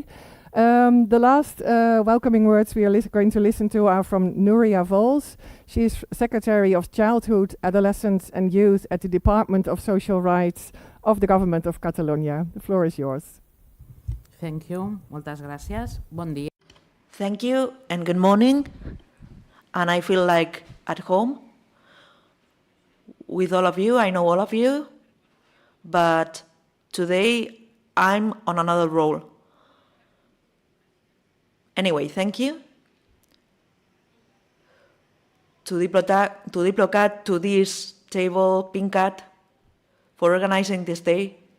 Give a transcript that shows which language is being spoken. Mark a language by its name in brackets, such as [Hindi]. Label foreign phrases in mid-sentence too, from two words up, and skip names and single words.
[English] The last welcoming words we are going to listen to are from Nuria Vols. She is Secretary of Childhood, Adolescence and Youth at the Department of Social Rights of the Government of Catalonia. The floor is yours. Thank you. [Catalan] Moltes gràcies. Bon dia. [English] Thank you and good morning. And I feel like at home with all of you. I know all of you, but today I'm on another role. Anyway, thank you to DIPLOCAT, to this table, PINCat, for organizing this day.